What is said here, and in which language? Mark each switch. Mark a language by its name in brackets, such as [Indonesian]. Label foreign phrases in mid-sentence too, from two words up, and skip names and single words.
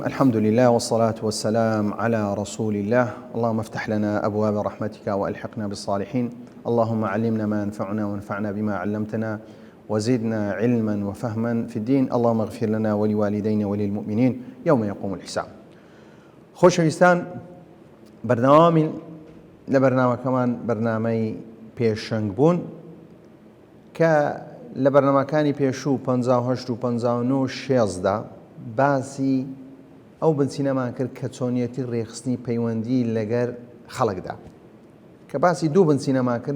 [Arabic] الحمد لله والصلاة والسلام على رسول الله. اللهم افتح لنا أبواب رحمتك وألحقنا بالصالحين. اللهم علمنا ما ينفعنا وانفعنا بما علمتنا وزدنا علما وفهما في الدين. اللهم اغفر لنا ولوالدينا وللمؤمنين يوم يقوم الحساب. [Central Kurdish] خۆشەویستان، بەردەوامی لە بەرنامەکەمان بەرنامەی پێشەنگ بوون کە لە بەرنامەکانی پێشوو 58 و 59 شێزدا باسی ئەو بنچینەمان کرد کە چۆنیەتی ڕێخستنی پەیوەندی لەگەر خەڵکدا، کە باسی دوو بنچینەمان کرد.